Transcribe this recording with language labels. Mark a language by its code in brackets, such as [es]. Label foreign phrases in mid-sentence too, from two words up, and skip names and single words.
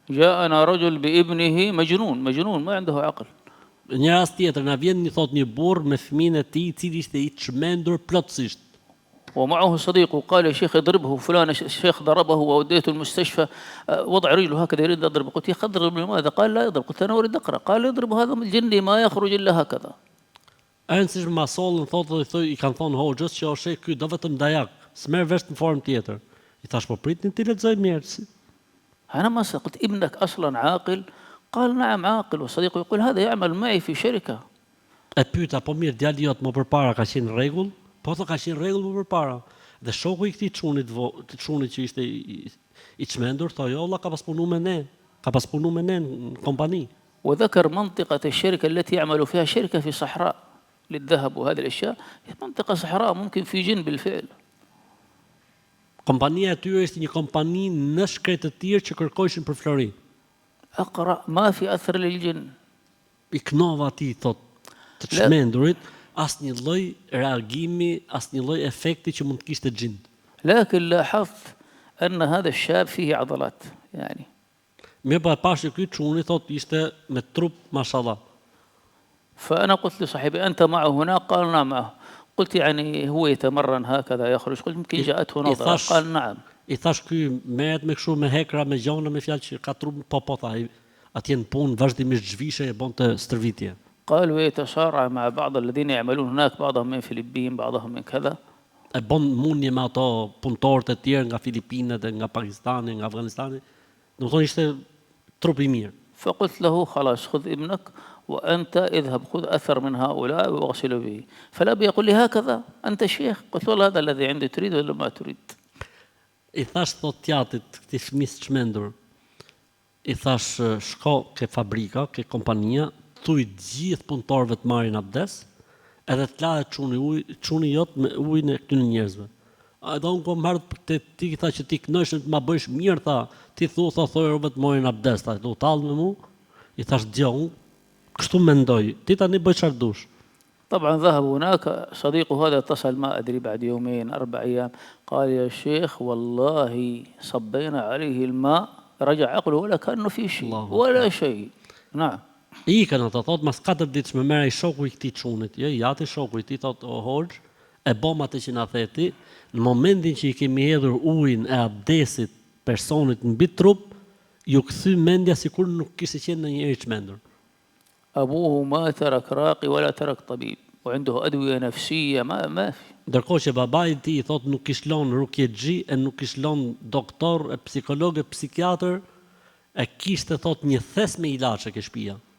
[ar] جاءنا رجل بابنه مجنون ما عنده عقل. [sq] Një rast tjetër na vjen një burr me fëmijën e tij, I cili ishte I çmendur plotësisht. [ar] ومعه صديق وقال يا شيخ اضربه فلان الشيخ ضربه ووديته المستشفى وضع رجله هكذا يريد أضرب. قلت يا أخي اضرب لماذا؟ قال لا يضرب. قلت أنا أريد أقرأ. قال يضرب هذا الجندي ما يخرج إلا هكذا. [sq] Ernst ma sollën thotë I kanë thonë hoxhës që ose ky do vetëm dajak, s'merr vesh në formë tjetër. I thash po pritni ti lexoj mirë. [ar] أنا ما قلت ابنك أصلا عاقل؟ قال نعم عاقل وصديقه يقول هذا يعمل معي في شركة. [sq] E pyeta po mirë djali jot më përpara ka qenë rregull? Po thotë ka qenë rregull më përpara. Dhe shoku I këtij çunit që ishte I çmendur thonë jo, Allah ka pas punuar me ne. Ka pas punuar me ne në kompani. [ar] وذكر منطقة الشركة التي يعمل فيها شركة في صحراء للذهب وهذه الأشياء. منطقة صحراء ممكن في جن بالفعل. [sq] Kompania e tyre ishte një kompani në shkretë të tjerë që kërkojshin për flori. [ar] أقرأ ما في أثر للجن. [sq] I knova atij thotë të çmendurit asnjë lloj reagimi, asnjë lloj efekti që mund të kishte xhin. [ar] لكن لاحظت أن هذا الشاب فيه عضلات يعني. [sq] Mirë pa pash ky çuni thotë ishte me trup mashallah. [ar] فأنا قلت لصاحبي أنت معه هنا؟ قال نعم معه. قلت يعني هو يتمرن هكذا يخرج؟ قلت يمكن جاءته نظرة. قال نعم. [sq] I thash ky merret me kështu me hekra me gjona me fjalë që ka trup po tha atje në punë vazhdimisht zhvishe e bonte stërvitje. [ar] قال ويتصارع مع بعض الذين يعملون هناك بعضهم من فلبين بعضهم من كذا. [sq] E bon mundje me ato punëtorët e tjerë nga Filipinët e nga Pakistani, nga Afganistani. Domethënë ishte trup I mirë. [ar] فقلت له خلاص خذ ابنك وأنت اذهب خذ أثر من هؤلاء واغسل به. فالأب يقول لي هكذا أنت شيخ؟ قلت والله هذا الذي عندي تريد ولا ما تريد. [sq] I thash thot tjatit këtij fëmisë çmendur. I thash shko ke fabrika, ke kompania, thuj gjithë punëtorëve të marrin abdes, edhe të lahet çuni jot me ujin e këtyre njerëzve. A do unë kom marrë te ti tha që ti kënohesh të ma bësh mirë tha, ti thoj robë të marrin abdes, tha, do tallë me mua. I thash djo, unë kështu mendoj, ti tani bëj çfarë dush. [ar] طبعا ذهب هناك صديقه هذا اتصل ما أدري بعد يومين 4 أيام قال يا شيخ والله صبينا عليه الماء رجع عقله ولا كأنه في شيء ولا شيء. نعم. [sq] Ikën ata thot mas 4 ditë më merr ai shoku I këtij çunit. Jo, jati shoku I tij thot o hoxh, e bëm atë që na theti, në momentin që I kemi hedhur ujin e abdesit personit mbi trup, ju kthy mendja sikur nuk kishte qenë ndonjëherë I çmendur. [ar] أبوه ما ترك راقي ولا ترك طبيب وعنده أدوية نفسية ما في. [sq] Ndërkohë që babai I tij thot nuk kish lënë rukjexhi e nuk kish lënë doktor, e psikolog, e psikiatër, e kishte thot një thes me ilaçe ke shtëpia.